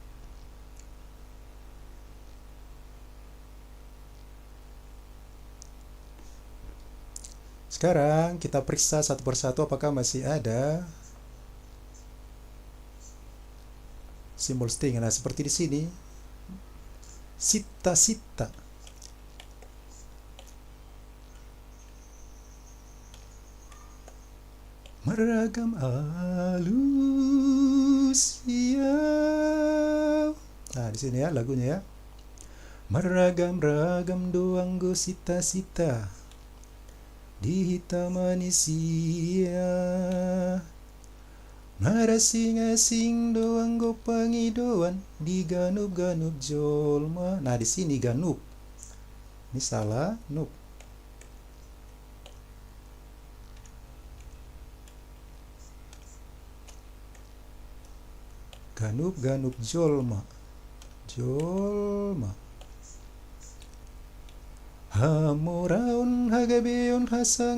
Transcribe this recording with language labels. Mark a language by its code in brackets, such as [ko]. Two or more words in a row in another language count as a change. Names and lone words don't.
[id] Sekarang kita periksa satu persatu apakah masih ada simbol string. Nah, seperti di sini. Sita-sita. Meragam Alusiau. Nah, di sini ya lagunya ya. [bts] Meragam-ragam doang go sita-sita di hitam manusia. Marasing-asing doang go pangidoan di ganup-ganup jolma. [id] Nah, di sini ganup. Ini salah, nup. [bts] Ganup-ganup jolma. Jolma. Hamoraon hagabeon hasangapon.